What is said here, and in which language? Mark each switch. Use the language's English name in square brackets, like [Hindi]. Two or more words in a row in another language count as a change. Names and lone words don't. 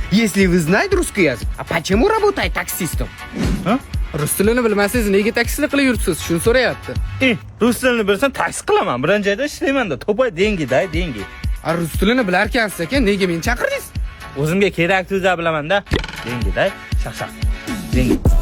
[Russian] Если вы знаете русский язык, а почему работаете таксистом? [Uzbek] Rus tilini bilmasangiz nega taksichilik qilib yuribsiz? Shuni so'rayapti. Rus tilini bilsam taksi qilaman. Birinchi joyda ishlayman-da. To'pay dengi-da, dengi. Rus tilini bilarkansiz ekan, nega meni chaqirdingiz? O'zimga kerakli so'zlar bilaman-da. Dengi-da, shaq-shaq. Dengi.